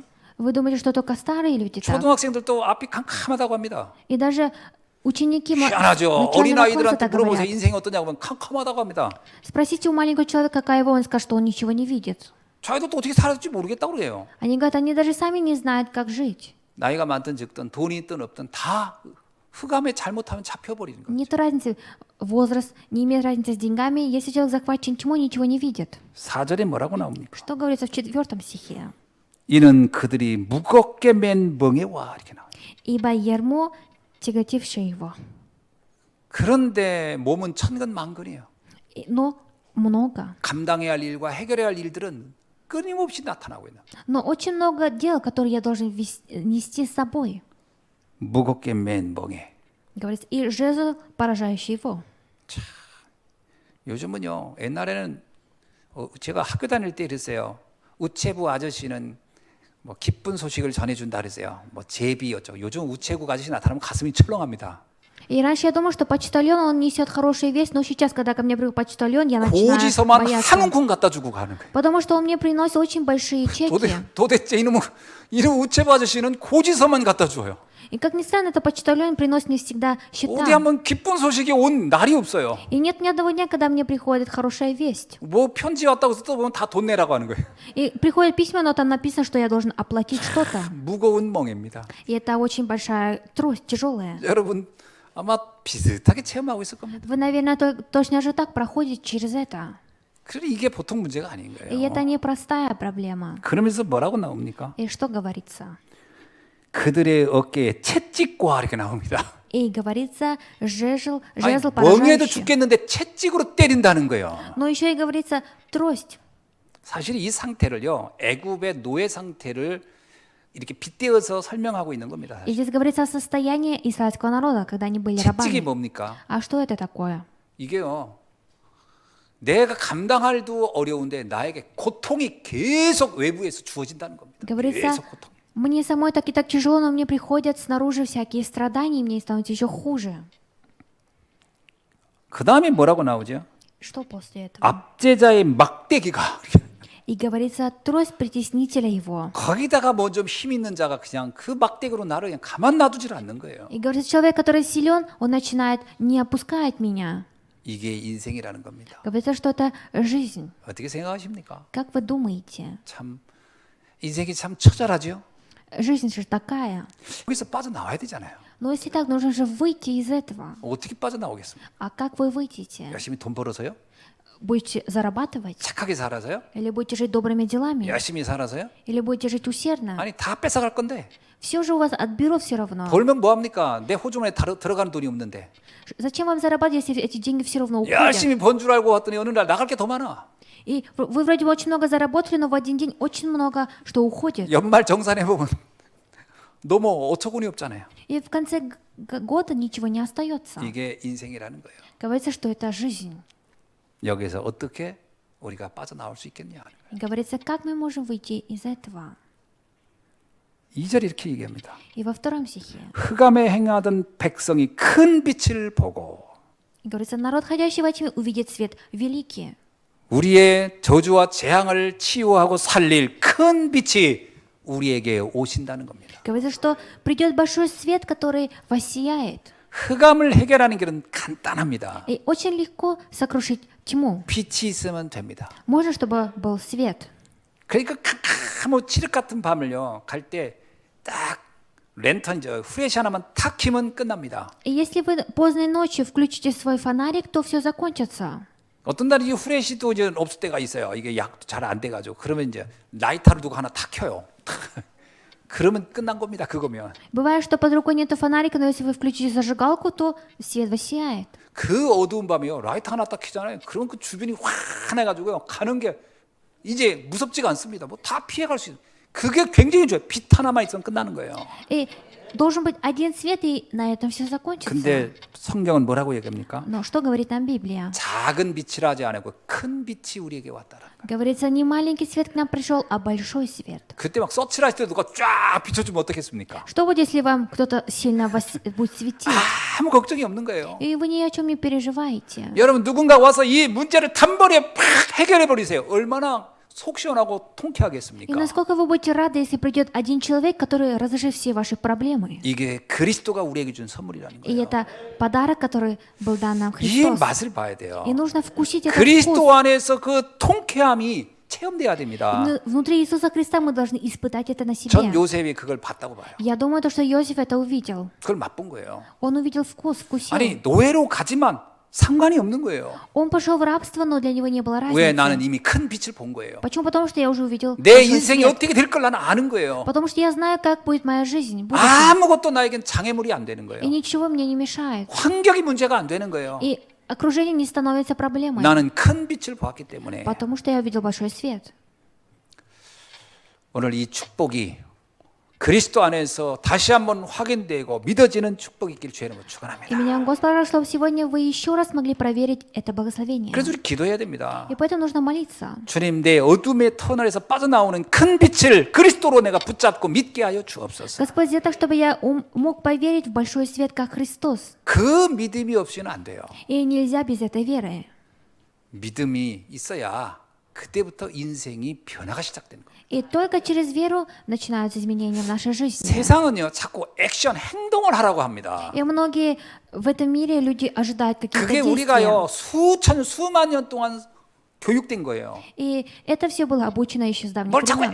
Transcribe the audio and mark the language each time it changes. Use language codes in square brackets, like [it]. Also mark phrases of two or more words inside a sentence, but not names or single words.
[ru] Вы думаете, что только старые люди так? [ko] 초등학생들도 앞이 캄캄하다고 합니다. [ru] И даже ученики [ko] 희한하죠. [ru] начального класса [ko] 어린아이들한테 [ru] так [ko] 물어보세요. [ru] говорят. [ko] 인생이 어떠냐고 하면 캄캄하다고 합니다. [ru] Спросите у маленького человека, какая его, он скажет, что он ничего не видит. [ko] 자기도 또 어떻게 살았을지 모르겠다고 그래요. [ru] Они говорят, они даже сами не знают, как жить. [ko] 나이가 많든 적든 돈이 있든 없든 다 흑암에 잘못하면 잡혀버리는 거예요. [ru] Нет разницы, возраст, не имеет разницы с деньгами. Если человек захвачен тьмой, ничего не видит. [ko] 4절에 뭐라고 나옵니까? [ru] Что говорится в 4 стихе? [ko] 이는 그들이 무겁게 맨 멍에 와 이렇게 나와요. [ru] Ибо ярмо, тяготившее его. [ko] 그런데 몸은 천근만근이에요. [ru] Но много. [ko] 감당해야 할 일과 해결해야 할 일들은 끊임없이 나타나고 있는. [ru] Но очень много дел, которые я должен нести с собой. [ko] 무겁게 맨 멍에. [ru] Говорится, и жезл, поражающий его. [ko] 요즘은요. 옛날에는 제가 학교 다닐 때 이랬어요. 우체부 아저씨는 뭐 기쁜 소식을 전해준다 그랬어요. 뭐 제비 어쩌고. 요즘 우체국 아저씨 나타나면 가슴이 철렁합니다. [ru] И раньше я думала, что почтальон, он несет хорошую весть, но сейчас, когда ко мне приходит почтальон, я начинаю [ko] 고지서만 한 [ru] бояться. [ko] 움큼 갖다 주고 가는 거예요. [ru] Потому что он мне приносит очень большие чеки. [ko] 도대체 이놈 우체부 아저씨는 고지서만 갖다 줘요. [ru] И как ни странно, это почтальон приносит мне всегда [ko] 어디 [ru] счета. [ko] 한번 기쁜 소식이 온 날이 없어요. [ru] И нет ни одного дня, когда мне приходит хорошая весть. [ko] 뭐 편지 왔다고 해서 또 보면 다 돈 내라고 하는 거예요. [ru] И приходит письма, но там написано, что я должен оплатить что-то. [ko] 무거운 멍입니다. [ru] И это очень большая трость, тяжелая. [ko] 여러분 아마 비슷하게 체험하고 있을 겁니다. [ru] Вы, наверное, точно же так проходите через это. [ko] 그래 이게 보통 문제가 아닌 [ru] И [ko] 거예요. [ru] это непростая проблема. [ko] 그러면서 뭐라고 나옵니까? [ru] И что говорится? [ko] 그들의 어깨에 채찍과 이렇게 나옵니다. [ru] И говорится, жезл [ko] 아니, 멍에도 [ru] поражающий. [ko] 죽겠는데 채찍으로 때린다는 거예요. [ru] Но еще и говорится трость. [ko] 사실 이 상태를요, 애굽의 노예 상태를 이렇게 빗대어서 설명하고 있는 겁니다. [ru] И здесь говорится о состоянии израильского народа, когда они были [ko] 채찍이 [ru] рабами. [ko] 뭡니까? [ru] А что это такое? [ko] 이게요, 내가 감당할도 어려운데 나에게 고통이 계속 외부에서 주어진다는 겁니다. [ru] Говорится, [ko] 계속 고통. [ru] мне самой так и так тяжело, но мне приходят снаружи всякие страдания, и мне становится еще хуже. [ko] 그 다음에 뭐라고 나오죠? [ru] Что после этого? [ko] 압제자의 막대기가 [ru] И говорится, трость притеснителя его. [ko] 거기다가 뭐 좀 힘 있는 자가 그냥 그 막대기로 나를 그냥 가만 놔두질 않는 거예요. [ru] И говорится, человек, который силен, он начинает, не опускает меня. [ko] 이게 인생이라는 겁니다. [ru] Говорится, что это жизнь. [ko] 어떻게 생각하십니까? [ru] Как вы думаете? [ko] 참 인생이 참 처절하죠. [ru] Жизнь же такая. [ko] 여기서 빠져나와야 되잖아요. [ru] Но если так, нужно же выйти из этого. [ko] 어떻게 빠져나오겠습니까? [ru] А как вы выйдете? [ko] 열심히 돈 벌어서요? [ru] Будете зарабатывать? [ko] 착하게 살아서요? [ru] Или будете жить добрыми делами? [ko] 열심히 살아서요? [ru] Или будете жить усердно? [ko] 아니 다 뺏어갈 건데 [ru] Все же у вас отберут все равно. [ko] 벌면 뭐합니까? 내 호주머니에 들어가는 돈이 없는데 [ru] Зачем вам зарабатывать, если эти деньги все равно уходят? [ko] 열심히 번 줄 알고 왔더니 어느 날 나갈 게 더 많아. [ru] И вы вроде бы очень много заработали, но в один день очень много что уходит. [ko] 연말 정산해 보면 너무 어처구니 없잖아요. [ru] И в конце года ничего не остается. [ko] 이게 인생이라는 거예요. [ru] Говорится, что это жизнь. [ko] 여기서 어떻게 우리가 빠져나올 수 있겠냐 하는 거예요. [ru] И говорится, как мы можем выйти из этого. [ko] 2절 이렇게 얘기합니다. [ru] И во втором стихе. [ko] 흑암에 행하던 백성이 큰 빛을 보고 [ru] И говорится, народ, ходящий во тьме, увидит свет великий. [ko] 우리의 저주와 재앙을 치유하고 살릴 큰 빛이 우리에게 오신다는 겁니다. [ru] Говорится, что придет большой свет, который воссияет. [ko] 흑암을 해결하는 길은 간단합니다. [ru] И очень легко сокрушить тьму. [ko] 빛이 있으면 됩니다. [ru] Можно, чтобы был свет. [ko] 그러니까 뭐 칠흑 같은 밤을요 갈 때 딱 랜턴 후레쉬 하나만 탁 켜면 끝납니다. [ru] И если вы поздней ночью включите свой фонарик, то все закончится. [ko] 어떤 날이 후레쉬도 이제 없을 때가 있어요. 이게 약도 잘 안 돼가지고 그러면 이제 라이터를 두고 하나 탁 켜요. 그러면 끝난 겁니다. 그거면 [ru] Бывает, что под рукой нету фонарика, но если вы включите зажигалку, то свет воссияет. [ko] 그 어두운 밤이요 라이터 하나 딱 켜잖아요. 그러면 그 주변이 환해가지고요 가는 게 이제 무섭지가 않습니다. 뭐 다 피해갈 수 있어요. 그게 굉장히 좋아요. 빛 하나만 있으면 끝나는 거예요. [ru] И должен быть один свет, и на этом все закончится. [ko] 근데 성경은 뭐라고 얘기합니까? [ru] Но что говорит нам Библия? [ko] 작은 빛이라 하지 않고 큰 빛이 우리에게 왔다라는 거예요. [ru] Говорится, не маленький свет к нам пришел, а большой свет. [ko] 그때 막 서치라할 때 누가 쫙 비춰주면 어떻겠습니까? [ru] Что будет, если вам кто-то сильно вас будет светить? [ko] 아무 걱정이 없는 거예요. [ru] И вы ни о чем не переживаете. [ko] 여러분 누군가 와서 이 문제를 단번에 팍 해결해 버리세요. 얼마나 속 시원하고 [ru] И [ko] 통쾌하겠습니까? [ru] насколько вы будете рады, если придет один человек, который разрешит все ваши проблемы? [ko] 이게 그리스도가 우리에게 준 선물이라는 [ru] И [ko] 거예요. [ru] это подарок, который был дан нам [ko] 이 [ru] Христос. [ko] 맛을 봐야 돼요. [ru] И нужно вкусить этот [ko] 그리스도 [ru] вкус. [ko] 안에서 그 통쾌함이 체험돼야 됩니다. [ru] Внутри Иисуса Христа мы должны испытать это на [ko] 전 [ru] себе. [ko] 요셉이 그걸 봤다고 봐요. [ru] Я думаю, то, что Иосиф это увидел. [ko] 그걸 맛본 거예요. [ru] Он увидел вкус, вкусил. [ko] 아니 노예로 가지만 상관이 없는 거예요. [ru] Он пошел в рабство, но для него не было [ko] 왜 나는 [ru] разницы. [ko] 이미 큰 빛을 본 거예요. [ru] Почему? Потому что я уже увидел [ko] 내 [ru] большой [ko] 인생이 [ru] свет. [ko] 어떻게 될 걸 나는 아는 거예요. [ru] Потому что я знаю, как будет моя жизнь. будущее. [ko] 아무것도 나에겐 장애물이 안 되는 거예요. [ru] И ничего мне не мешает. [ko] 환경이 문제가 안 되는 거예요. [ru] И окружение не становится проблемой. [ko] 나는 큰 빛을 보았기 때문에 [ru] Потому что я увидел большой свет. [ko] 오늘 이 축복이 그리스도 안에서 다시 한번 확인되고 믿어지는 축복이 있길 주의 이름으로 [ru] И [ko] 축원합니다. [ru] меня Господь рад, чтобы сегодня вы еще раз могли проверить это благословение. [ko] 그래서 우리 기도해야 됩니다. [ru] И поэтому нужно молиться. [ko] 주님 내 어둠의 터널에서 빠져나오는 큰 빛을 그리스도로 내가 붙잡고 믿게 하여 주옵소서. [ru] Господь, сделай так, чтобы я мог поверить в большой свет, как Христос. [ko] 그 믿음이 없이는 안 돼요. [ru] И нельзя без этой веры. [ko] 믿음이 있어야 그때부터 인생이 변화가 시작되는 거예요. [ru] И только через веру начинаются изменения в нашей жизни. [ko] 세상은요, 자꾸 액션, 행동을 하라고 합니다. [ru] И многие в этом мире люди ожидают каких-то [ko] 그게 [ru] действий. [ko] 우리가요, 수천, 수만 년 동안 교육된 거예요. [ru] И это все было обучено еще с давних [ko] 뭘 자꾸